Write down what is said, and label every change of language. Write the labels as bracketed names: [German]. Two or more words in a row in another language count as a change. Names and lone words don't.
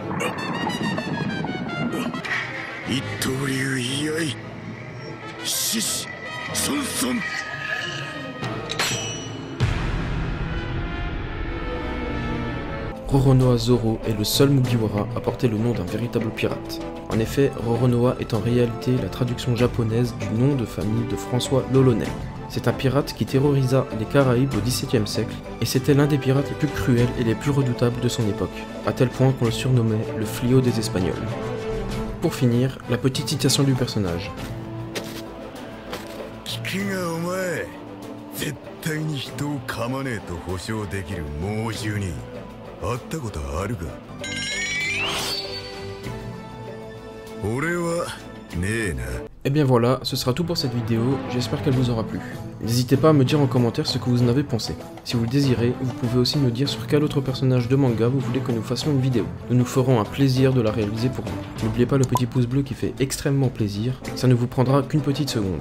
[Japanese] 一刀流居合獅子孫孫。 [French] Roronoa Zoro est le seul Mugiwara à porter le nom d'un véritable pirate. En effet, Roronoa est en réalité la traduction japonaise du nom de famille de François l'Olonnais. C'est un pirate qui terrorisa les Caraïbes au XVIIe siècle, et c'était l'un des pirates les plus cruels et les plus redoutables de son époque, à tel point qu'on le surnommait le fléau des Espagnols. Pour finir, la petite citation du personnage. [Japanese] 聞くがお前、絶対に人を噛まねえと保証できる猛獣に会ったことあるか。俺はねえな。 [French] Et bien voilà, ce sera tout pour cette vidéo, j'espère qu'elle vous aura plu. N'hésitez pas à me dire en commentaire ce que vous en avez pensé. Si vous le désirez, vous pouvez aussi me dire sur quel autre personnage de manga vous voulez que nous fassions une vidéo. Nous nous ferons un plaisir de la réaliser pour vous. N'oubliez pas le petit pouce bleu qui fait extrêmement plaisir, ça ne vous prendra qu'une petite seconde.